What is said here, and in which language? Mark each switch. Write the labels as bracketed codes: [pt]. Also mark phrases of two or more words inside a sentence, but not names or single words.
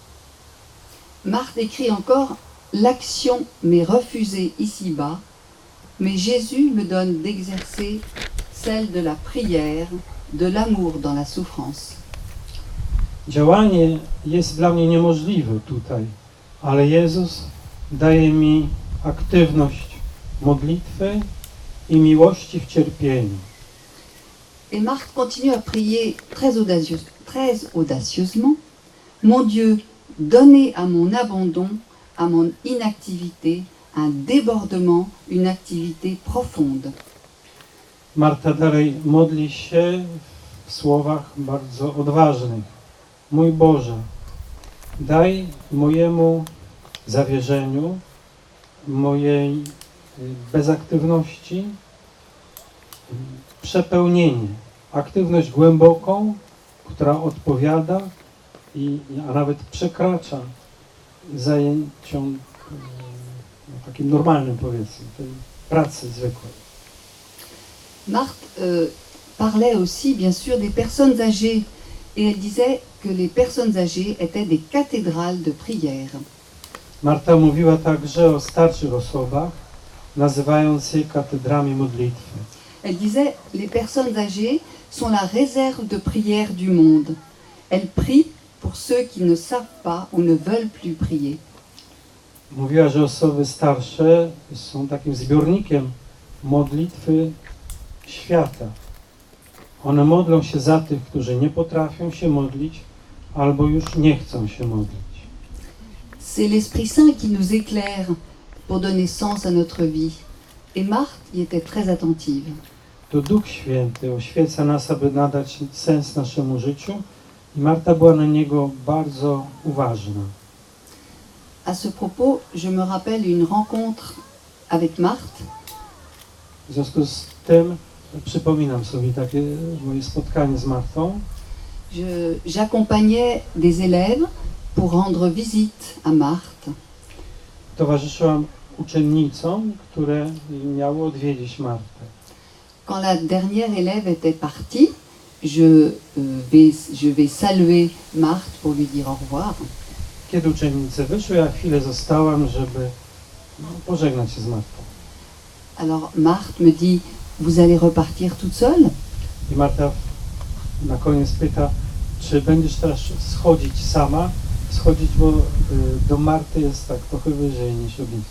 [fr] Marthe écrit encore: l'action m'est refusée ici-bas, mais Jésus me donne d'exercer celle de la prière, de l'amour dans la souffrance. [pl] Działanie jest dla mnie niemożliwe tutaj, ale Jezus daje mi aktywność modlitwy i miłości w cierpieniu. [fr] Et Marthe continue à prier très audacieusement: mon Dieu, donnez à mon abandon, à mon inactivité, un débordement, une activité profonde. [pl] Marta dalej modli się w słowach bardzo odważnych. Mój Boże, daj mojemu zawierzeniu, mojej bezaktywności przepełnienie, aktywność głęboką, która odpowiada a nawet przekracza zajęciom takim normalnym, powiedzmy, tej pracy zwykłej. [fr] Marthe parlait aussi bien sûr des personnes âgées et elle disait que les personnes âgées étaient des cathédrales de prière. [pl] Marta mówiła także o starszych osobach, nazywając je katedrami modlitwy. [fr] Elle disait: les personnes âgées sont la réserve de prière du monde. Elles prient pour ceux qui ne savent pas ou ne veulent plus prier. [pl] Mówiła, że osoby starsze są takim zbiornikiem modlitwy świata. One modlą się za tych, którzy nie potrafią się modlić albo już nie chcą się modlić. [fr] C'est l'Esprit Saint qui nous éclaire pour donner sens à notre vie. Et Marthe y était très attentive. [pl] To Duch Święty oświeca nas, aby nadać sens naszemu życiu i Marta była na niego bardzo uważna. [fr] À ce propos, je me rappelle une rencontre avec Marthe. [pl] W związku z tym przypominam sobie takie moje spotkanie z Martą. [fr] J'accompagnais des élèves pour rendre visite à Marthe. [pl] Towarzyszyłam uczennicom, które miały odwiedzić Martę. [fr] Quand la dernière élève était partie, je vais saluer Marthe pour lui dire au revoir. [pl] Kiedy uczennice wyszły, ja chwilę zostałam, żeby pożegnać się z Martą. [fr] Alors Marthe me dit, vous allez repartir toute seule? [pl] I Marta na koniec pyta, czy będziesz teraz schodzić sama? Schodzić, bo do Marty jest tak trochę wyżej niż ognisko.